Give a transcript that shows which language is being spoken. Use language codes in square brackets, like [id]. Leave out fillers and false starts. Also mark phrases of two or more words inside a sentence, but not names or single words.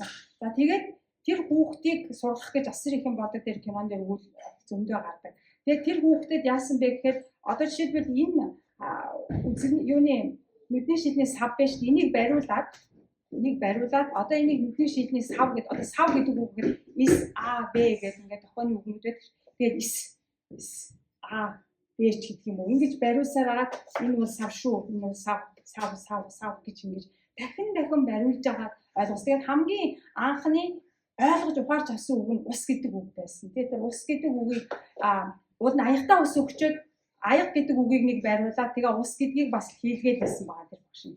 [mn] За тэгээд тэр хүүхдийг сургах гэж асар их юм бодог дээр кинон дээр үйл зөндөө гардаг. Тэгээд тэр хүүхдэд яасан бэ гэхээр одоо жишээлбэл энэ юуны нүдний шидний сав байж энийг бариулаад одоо энийг нүдний шидний сав гэдэг одоо сав гэдэг үг гэхээр [en] is a b [mn] гэдэг ингээд тохооны үгнүүд байдаг. Тэгээд [en] is a b [mn] гэдэг юм уу. Ингэж бариулсаар байгаа энэ бол сав шүү. Энэ бол сав гэж ингэж дахин бариулж байгаа ойлгос. Тэгээд хамгийн анхны ойлгож ухаарч авсан үг нь ус гэдэг үг байсан. Тэгээд ус гэдэг үгийг уул нь аягтаа ус өгчөөд аяг гэдэг үгийг нэг бариулаад тэгээ ус гэдгийг бас хийлгээд байсан байгаа тэр багш нь.